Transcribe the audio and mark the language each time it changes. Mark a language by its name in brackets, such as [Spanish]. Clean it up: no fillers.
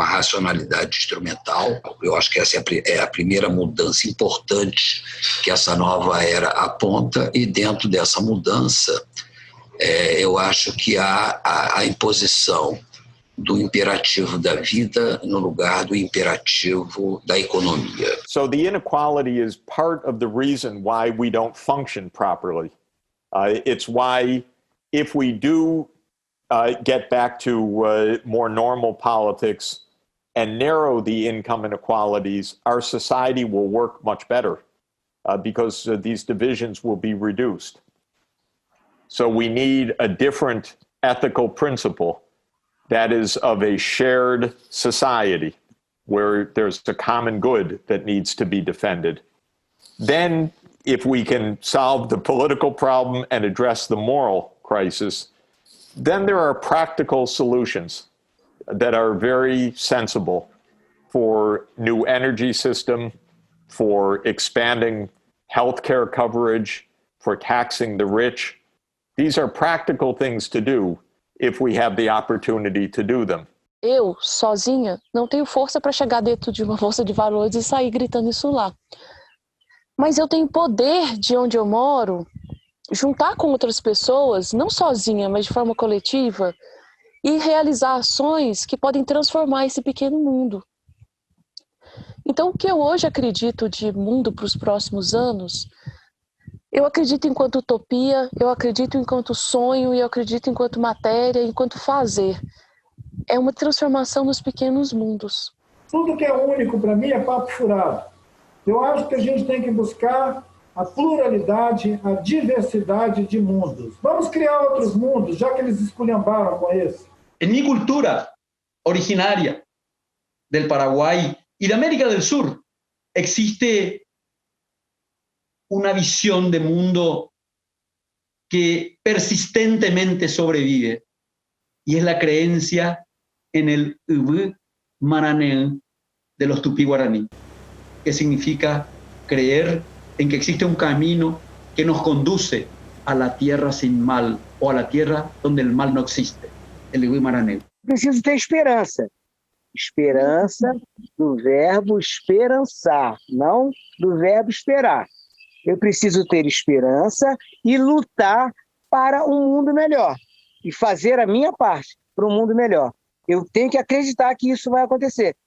[Portuguese] com a racionalidade instrumental. Eu acho que essa é a primeira mudança importante que essa nova era aponta, e dentro dessa mudança, eu acho que há a imposição do imperativo da vida no lugar do imperativo da economia. [English] So the inequality is part of the reason why we don't function properly. It's why, if we do get back to more normal politics and narrow the income inequalities, our society will work much better because these divisions will be reduced. So we need a different ethical principle that is of a shared society where there's a common good that needs to be defended. Then, if we can solve the political problem and address the moral crisis, then there are practical solutions that are very sensible for new energy system, for expanding healthcare coverage, for taxing the rich. These are practical things to do if we have the opportunity to do them. [Portuguese] Eu, sozinha, não tenho força para chegar dentro de uma bolsa de valores e sair gritando isso lá. Mas eu tenho poder de onde eu moro, juntar com outras pessoas, não sozinha, mas de forma coletiva, e realizar ações que podem transformar esse pequeno mundo. Então, o que eu hoje acredito de mundo para os próximos anos, eu acredito enquanto utopia, eu acredito enquanto sonho, e eu acredito enquanto matéria, enquanto fazer. É uma transformação nos pequenos mundos. Tudo que é único para mim é papo furado. Eu acho que a gente tem que buscar a pluralidade, a diversidade de mundos. Vamos criar outros mundos, já que eles esculhambaram com esse. [Spanish] En mi cultura originaria del Paraguay y de América del Sur existe una visión de mundo que persistentemente sobrevive, y es la creencia en el Ubu Maranén de los tupí guaraní, que significa creer en que existe un camino que nos conduce a la tierra sin mal, o a la tierra donde el mal no existe, el Ubu Maranén. [Portuguese] Preciso ter esperança. Esperança do verbo esperançar, não do verbo esperar. Eu preciso ter esperança e lutar para um mundo melhor. E fazer a minha parte para um mundo melhor. Eu tenho que acreditar que isso vai acontecer.